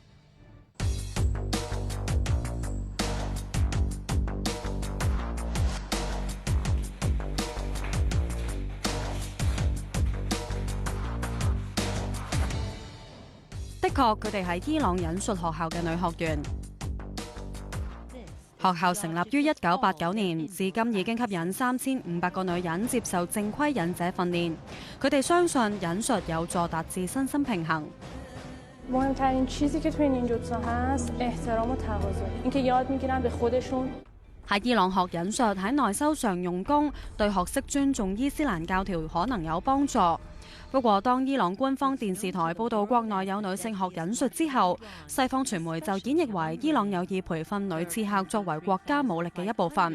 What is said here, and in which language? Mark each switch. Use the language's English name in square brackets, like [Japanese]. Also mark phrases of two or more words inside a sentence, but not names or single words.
[Cantonese] 的確，佢哋係伊朗忍術學校嘅女學員。學校成立於1989年，至今已經吸引3500個女人接受正規忍者訓練。佢哋相信忍術有助達至身心平衡。 [Persian] مهمترین چیزی که توی نینجوتسو هست احترام و تواضع. اینکه یاد میگیرن به خودشون。 [Cantonese] 喺伊朗學忍術喺內修上用功，對學識尊重伊斯蘭教條可能有幫助。不過，當伊朗官方電視台報導國內有女性學忍術之後，西方傳媒就演繹為伊朗有意培訓女刺客作為國家武力嘅一部分。